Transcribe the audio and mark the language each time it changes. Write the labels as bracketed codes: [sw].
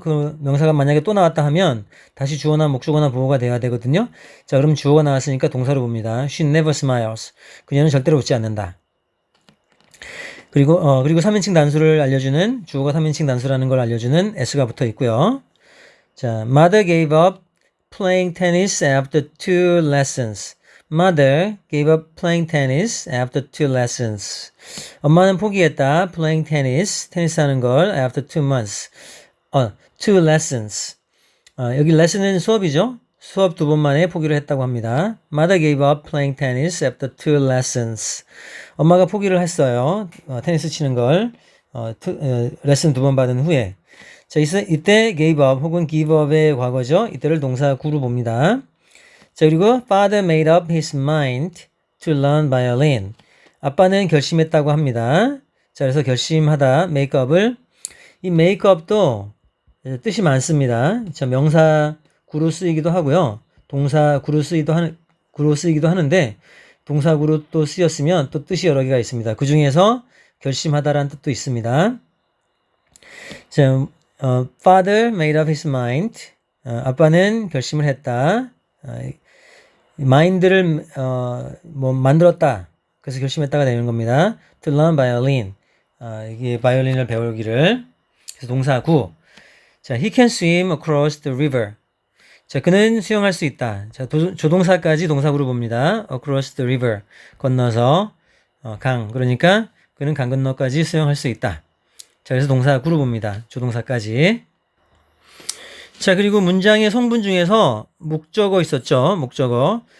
[ko] 그 명사가 만약에 또 나왔다 하면 다시 주어나 목적어나 보어가 돼야 되거든요. 자, 그럼 주어가 나왔으니까 동사로 봅니다. [en] She never smiles. [ko] 그녀는 절대로 웃지 않는다. 그리고 3인칭 단수를 알려주는 주어가 3인칭 단수라는 걸 알려주는 s가 붙어 있고요. [en] 자, mother gave up playing tennis after 2 lessons. Mother gave up playing tennis after 2 lessons. [ko] 엄마는 포기했다. [en] playing tennis, [ko] 테니스 하는 걸 [en] after 2 months. 2 lessons. [ko] 여기 lesson은 수업이죠. 수업 2번 만에 포기를 했다고 합니다. [en] Mother gave up playing tennis after 2 lessons. [ko] 엄마가 포기를 했어요. 테니스 치는 걸 레슨 2번 받은 후에. 자, 이때 [en] gave up [ko] 혹은 give up의 과거죠. 이때를 동사 구로 봅니다. [en] 자, 그리고 father made up his mind to learn violin. [ko] 아빠는 결심했다고 합니다. 자, 그래서 결심하다, make up을 이 make up도 뜻이 많습니다. 자, 명사 구로 쓰이기도 하고요. 동사 구로 쓰이기도 하는데 동사 구로 또 쓰였으면 또 뜻이 여러 개가 있습니다. 그 중에서 결심하다라는 뜻도 있습니다. [en] 자, father made up his mind. [ko] 아빠는 결심을 했다. mind를 만들었다. 그래서 결심했다가 되는 겁니다. [en] To learn violin. [ko] 이게 바이올린을 배우기를. 그래서 동사 구. [en] 자, he can swim across the river. [ko] 자, 그는 수영할 수 있다. 자, 조동사까지 동사구로 봅니다. [en] across the river. [ko] 건너서 강. 그러니까 그는 강 건너까지 수영할 수 있다. 자, 그래서 동사구로 봅니다. 조동사까지. 자, 그리고 문장의 성분 중에서 목적어 있었죠. 목적어.